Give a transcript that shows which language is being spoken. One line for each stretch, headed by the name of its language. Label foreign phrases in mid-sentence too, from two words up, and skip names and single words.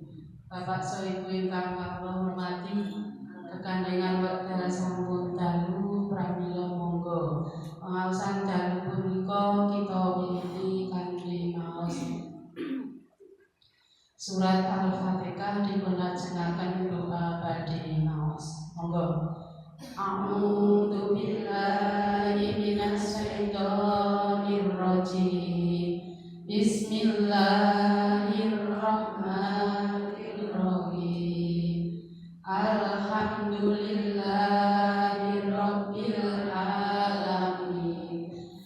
Javanese: Bapak Ibu ingkang kula hormati, kekandengan wekdal sampun dalu, pramila monggo pengaosan dalu punika kita wiwiti kanthi maos Surat Al-Fatihah dipunlajengaken doa badhe maos. Monggo.
Arabic: أعوذ بالله من الشيطان الرجيم. بسم الله الرحمن الرحيم. الحمد لله رب العالمين.